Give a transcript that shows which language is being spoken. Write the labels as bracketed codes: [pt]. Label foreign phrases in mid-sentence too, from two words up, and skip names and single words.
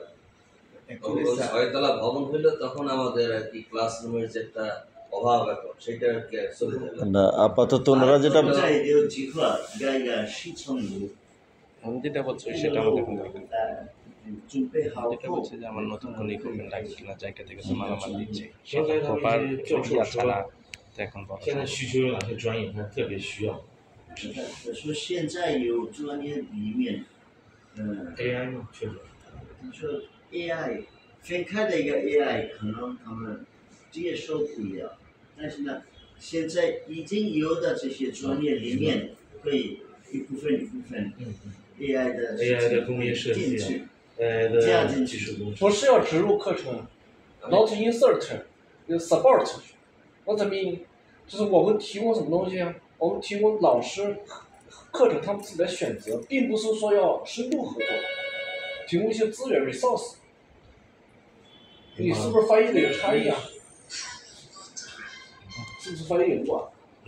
[bn] 6 তলা ভবন হইলো তখন আমাদের আর কি ক্লাসরুমের যে একটা অভাব এখন সেটা আর কি চলে যাবে না আপাতত ওনারা যেটা আমি যেটা বলছি সেটা আমাদের এখন দরকার যেটা বলছে যে আমার নতুন কোনো ইকুইপমেন্ট লাগবে কিনা জায়গা থেকে তো মালামাল দিচ্ছে সেটা প্রপার ছাড়া তো এখন বলা [zh] 现在需求有哪些专业他特别需要说现在有专业里面？AI 嘛，确实。你说 AI 分开的一个 AI 可能他们接受不了，但是呢，现在已经有的这些专业里面可以一部分 AI 的 AI 的工业设计啊，AI 的技术工程。不是要植入课程 ， [en] not insert， support。What I mean， [zh] 就是我们提供什么东西啊？我们提供老师课程他们自己的选择，并不是说要深度合作，提供一些资源 resource。你是不是翻译的有差异啊？是不是翻译有乱？也还是你的翻译比较精准，我感觉。